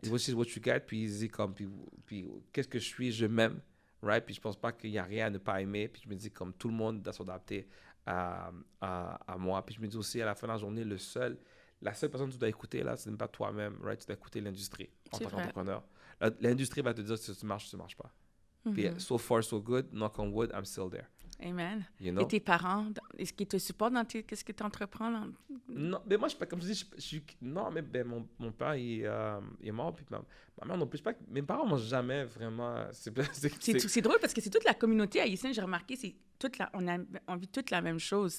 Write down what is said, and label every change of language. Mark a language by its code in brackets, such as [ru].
[en] It's what you get, [fr] puis qu'est-ce que je suis, je m'aime. Right? Puis je pense pas qu'il y a rien à ne pas aimer. Puis je me dis comme tout le monde doit s'adapter à moi. Puis je me dis aussi à la fin de la journée, la seule personne que tu dois écouter là, c'est même pas toi-même, right? Tu dois écouter l'industrie en tant qu'entrepreneur. L'industrie va te dire si tu marches pas. Puis [en] so far so good, knock on wood, I'm still there. Amen. You know? [fr] Et tes parents, est-ce qu'ils te supportent dans qu'est-ce que tu entreprends? Non, mais moi, je suis pas, comme je dis, non, mais mon père, il est mort, puis ma mère non plus. Mes parents m'ont jamais vraiment... C'est drôle parce que c'est toute la communauté haïtienne, j'ai remarqué, on vit toute la même chose.